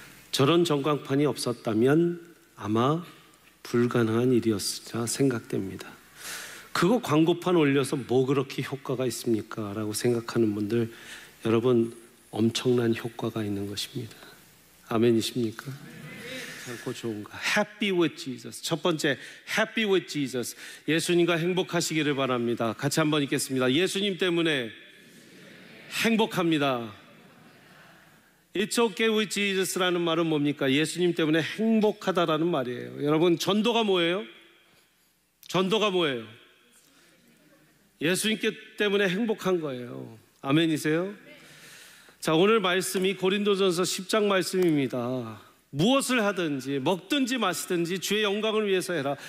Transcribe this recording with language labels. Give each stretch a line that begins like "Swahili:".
Korean: 저런 전광판이 없었다면 아마 불가능한 일이었으리라 생각됩니다. 그거 광고판 올려서 뭐 그렇게 효과가 있습니까? 라고 생각하는 분들, 여러분 엄청난 효과가 있는 것입니다. 아멘이십니까? 결코 좋은가?
English: Happy with Jesus.
Korean: 첫 번째,
English: Happy with Jesus.
Korean: 예수님과 행복하시기를 바랍니다. 같이 한번 읽겠습니다. 예수님 때문에 행복합니다.
English: It's okay with Jesus
Korean: 라는 말은 뭡니까? 예수님 때문에 행복하다라는 말이에요. 여러분, 전도가 뭐예요? 전도가 뭐예요? 예수님께 때문에 행복한 거예요. 아멘이세요? 자, 오늘 말씀이 고린도전서 10장 말씀입니다. 무엇을 하든지 먹든지 마시든지 주의 영광을 위해서 해라.